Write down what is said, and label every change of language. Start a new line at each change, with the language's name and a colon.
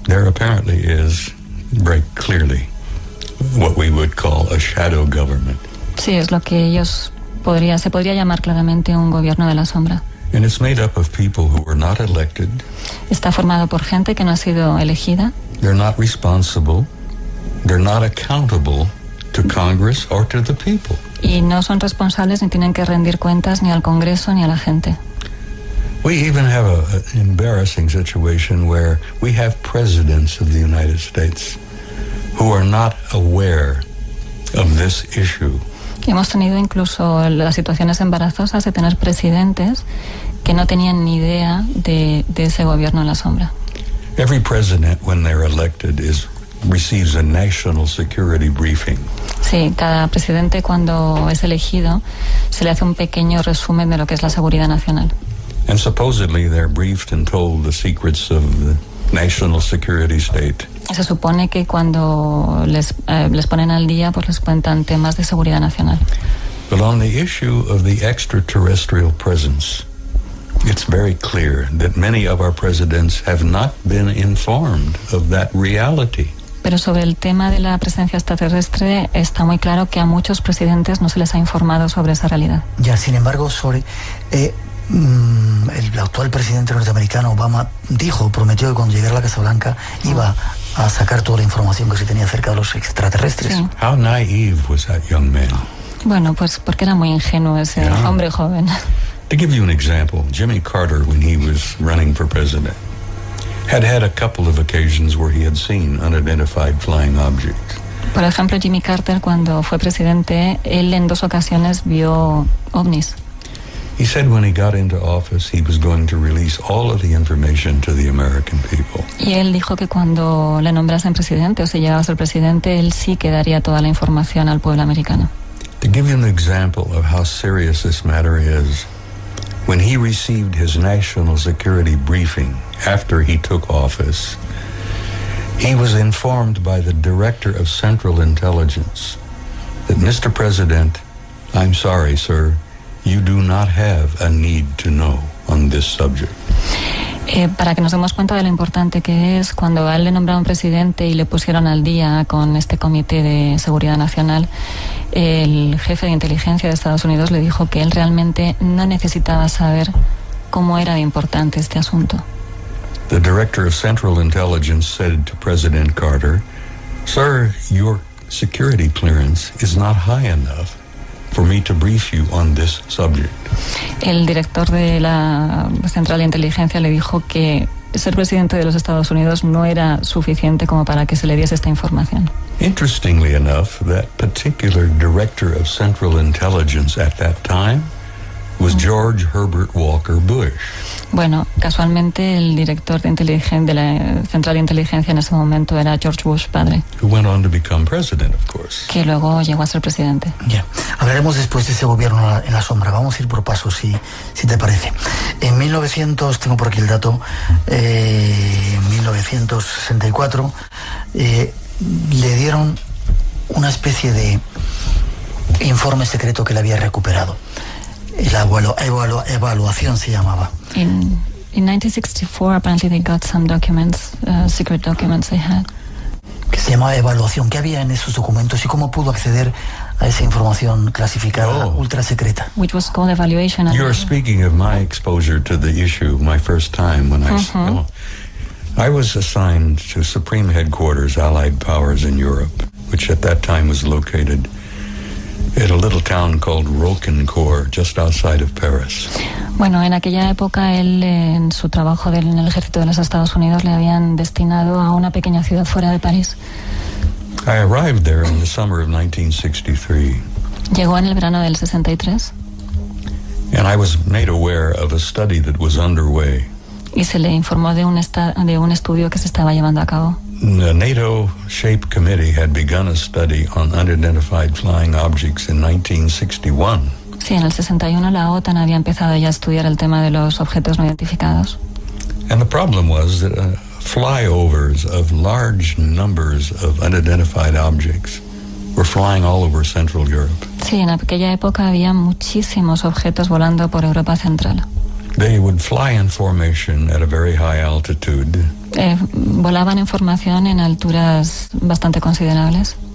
English: There apparently is, very clearly, what we would call a shadow government.
Spanish: Sí, es lo que ellos se podría llamar claramente un gobierno de la sombra.
English: And it's made up of people who were not elected.
Spanish: Está formado por gente que no ha sido elegida.
English: They're not responsible. They're not accountable to Congress or to the people.
Spanish: Y no son responsables ni tienen que rendir cuentas ni al Congreso ni a la gente.
English: We even have an embarrassing situation where we have presidents of the United States who are not aware of this issue.
Spanish: Hemos tenido incluso las situaciones embarazosas de tener presidentes que no tenían ni idea de ese gobierno en la sombra.
English: Every president, when they're elected, receives a national security briefing.
Spanish: Sí, cada presidente cuando es elegido se le hace un pequeño resumen de lo que es la seguridad nacional.
English: And supposedly they're briefed and told the secrets of the national security state.
Spanish: Se supone que cuando les ponen al día, pues les cuentan temas de seguridad nacional.
English: But on the issue of the extraterrestrial presence, it's very clear that many of our presidents have not been informed of that reality.
Spanish: Pero sobre el tema de la presencia extraterrestre está muy claro que a muchos presidentes no se les ha informado sobre esa realidad. Ya, sin embargo, sobre el actual presidente norteamericano Obama prometió que cuando llegara a la Casa Blanca iba a sacar toda la información que se tenía acerca de los extraterrestres. Sí.
English: How naive was that young man?
Spanish: Bueno, pues porque era muy ingenuo ese hombre joven.
English: To give you an example, Jimmy Carter, when he was running for president, had a couple of occasions where he had seen unidentified flying objects.
Spanish: Por ejemplo, Jimmy Carter, cuando fue presidente, él en 2 ocasiones vio ovnis.
English: He said when he got into office, he was going to release all of the information to the American people.
Spanish: Y él dijo que cuando le nombrasen presidente, o si llegaba a ser presidente, él sí que daría toda la información al pueblo americano.
English: To give you an example of how serious this matter is, when he received his national security briefing after he took office, he was informed by the Director of Central Intelligence that, Mr. President, I'm sorry, sir, you do not have a need to know on this subject.
Spanish: Para que nos demos cuenta de lo importante que es, cuando a él le nombraron presidente y le pusieron al día con este Comité de Seguridad Nacional, el jefe de inteligencia de Estados Unidos le dijo que él realmente no necesitaba saber cómo era de importante este asunto.
English: The Director of Central Intelligence said to President Carter, "Sir, your security clearance is not high enough for me to brief you on this subject."
Spanish: El director de la Central de Inteligencia le dijo que ser presidente de los Estados Unidos no era suficiente como para que se le diese esta información.
English: Interestingly enough, that particular Director of Central Intelligence at that time was George Herbert Walker Bush.
Spanish: Bueno, casualmente el director de la Central de Inteligencia en ese momento era George Bush padre,
English: Who went on to become president, of course.
Spanish: que luego llegó a ser presidente. Ya. Hablaremos después de ese gobierno en la sombra. Vamos a ir por pasos, si te parece. En 1900, tengo por aquí el dato, 1964, le dieron una especie de informe secreto que le había recuperado. La evaluación se llamaba.
English: In 1964, apparently they got some documents, secret documents they had.
Spanish: Que se llamaba evaluación. ¿Qué había en esos documentos y cómo pudo acceder a esa información clasificada ultra secreta?
English: Which was called evaluation. You're speaking of my exposure to the issue, my first time when I was assigned to Supreme Headquarters, Allied Powers in Europe, which at that time was located at a little town called Roquencourt, just outside of Paris.
Spanish: Bueno, en aquella época él, en su trabajo en el ejército de los Estados Unidos, le habían destinado a una pequeña ciudad fuera de París.
English: I arrived there in the summer of 1963.
Spanish: Llegó en el verano del 63.
English: And I was made aware of a study that was underway.
Spanish: Y se le informó de un estudio que se estaba llevando a cabo.
English: The NATO-shaped committee had begun a study on unidentified flying objects in 1961.
Spanish: Sí, en el 61 la OTAN había empezado ya a estudiar el tema de los objetos no identificados.
English: And the problem was that flyovers of large numbers of unidentified objects were flying all over Central Europe.
Spanish: Sí, en aquella época había muchísimos objetos volando por Europa Central.
English: They would fly in formation at a very high altitude.
Spanish: Volaban en formación en alturas bastante considerables.